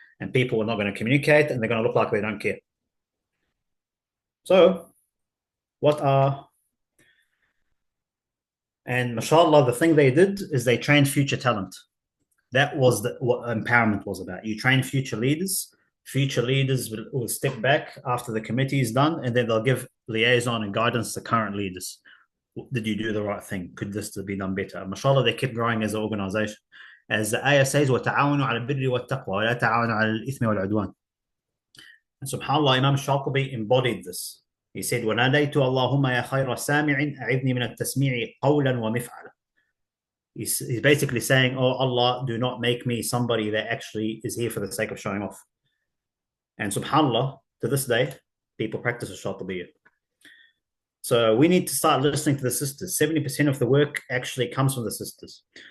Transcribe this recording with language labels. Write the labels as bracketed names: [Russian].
[English] And people are not going to communicate and they're going to look like they don't care. So, and mashallah, the thing they did is they trained future talent. That was what empowerment was about. You train future leaders. Future leaders will step back after the committee is done, and then they'll give liaison and guidance to current leaders. Did you do the right thing? Could this be done better? And mashallah, they kept growing as an organization. As the ayah says, [Arabic] وَتَعَاوَنُوا عَلَى الْبِرِّ وَالتَّقْوَى وَلَا تَعَاوَنُوا عَلى الْإِثْمِ وَالْعُدْوَانِ. [English] And subhanAllah, Imam Shatibi embodied this. He said, [Arabic] وَنَادَيْتُ اللَّهُمَّ يَا خَيْرَ سَامِعٍ أَعِذْنِي مِنَ التَّسْمِيعِ قَوْلًا وَمِفْعَلًا. [English] He's basically saying, oh Allah, do not make me somebody that actually is here for the sake of showing off. And subhanAllah, to this day, people practice Shatibiyyah. So we need to start listening to the sisters. 70% of the work actually comes from the sisters.